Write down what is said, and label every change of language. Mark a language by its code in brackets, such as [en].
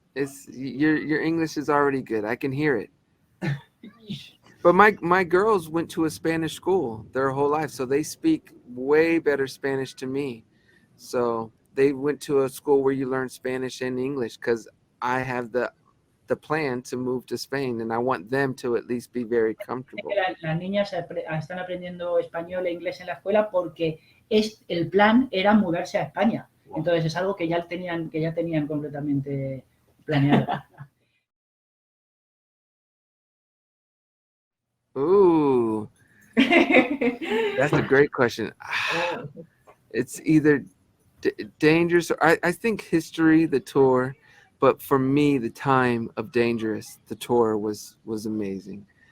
[en] It's your English is already good. I can hear it. But my girls went to a Spanish school their whole life, so they speak way better Spanish to me. So they went to a school where you learn Spanish and English, because I have the plan to move to Spain, and I want them to at least be very comfortable. [es] Las niñas están aprendiendo español e inglés en la escuela porque el plan era mudarse a España. Entonces es algo que ya tenían completamente planeado. [en] Ooh, that's a great question. It's either dangerous, or I think history, the tour, but for me, the time of Dangerous, the tour was amazing.